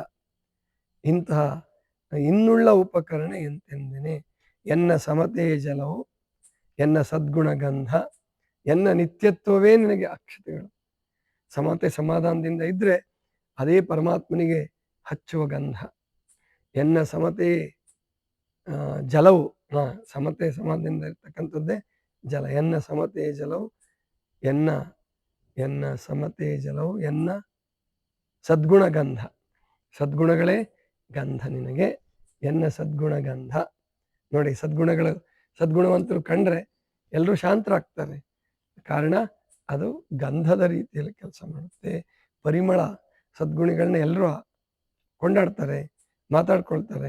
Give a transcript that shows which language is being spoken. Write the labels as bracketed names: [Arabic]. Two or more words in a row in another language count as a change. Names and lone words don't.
[Kannada] ಇಂತಹ ಇನ್ನುಳ್ಳ ಉಪಕರಣ ಎಂತೆಂದೇನೆ. ಎನ್ನ ಸಮತೆಯ ಜಲವು, ಎನ್ನ ಸದ್ಗುಣ ಗಂಧ, ಎನ್ನ ನಿತ್ಯತ್ವವೇ ನಿನಗೆ ಅಕ್ಷತೆಗಳು. ಸಮತೆ ಸಮಾಧಾನದಿಂದ ಇದ್ರೆ ಅದೇ ಪರಮಾತ್ಮನಿಗೆ ಹಚ್ಚುವ ಗಂಧ. ಎನ್ನ ಸಮತೆ ಜಲವು, ಸಮತೆ ಸಮಾಧಾನದಿಂದ ಇರ್ತಕ್ಕಂಥದ್ದೇ ಜಲ. ಎನ್ನ ಸಮತೆಯ ಜಲವು, ಎನ್ನ ಸಮತೆಯ ಜಲವು, ಎನ್ನ ಸದ್ಗುಣ ಗಂಧ, ಸದ್ಗುಣಗಳೇ ಗಂಧ ನಿನಗೆ. ಎನ್ನ ಸದ್ಗುಣ ಗಂಧ. ನೋಡಿ, ಸದ್ಗುಣವಂತರು ಕಂಡ್ರೆ ಎಲ್ಲರೂ ಶಾಂತರಾಗ್ತಾರೆ. ಕಾರಣ ಅದು ಗಂಧದ ರೀತಿಯಲ್ಲಿ ಕೆಲಸ ಮಾಡುತ್ತೆ. ಪರಿಮಳ, ಸದ್ಗುಣಿಗಳನ್ನ ಎಲ್ಲರೂ ಕೊಂಡಾಡ್ತಾರೆ, ಮಾತಾಡ್ಕೊಳ್ತಾರೆ.